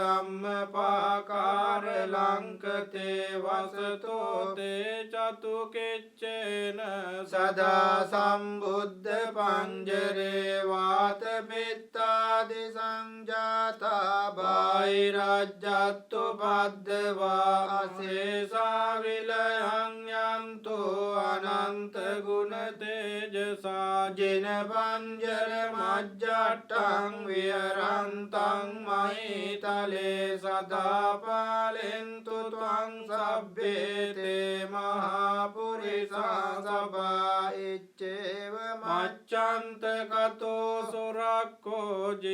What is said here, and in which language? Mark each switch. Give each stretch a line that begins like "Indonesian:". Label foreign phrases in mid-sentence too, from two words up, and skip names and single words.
Pali: ධම්මපාකාර ලංකතේ වසතෝ තේ චතුකිච්චේන සදා සම්බුද්ධ පංජරේ වාත පිත්තාදි සංජාතා බාහිරජ්ජත්තු පද්දවා අසේසා විලයං යන්තු අනන්ත ගුණ තේජසා ජින පංජර මජ්ජට්ටං විහරන්තං මහිතලේ සදා පාලෙන්තු ත්වං සබ්බේ තේ මහා පුරිසා සභා ඉච්ඡේව මච්ඡන්ත කතෝ සුරක්ඛෝ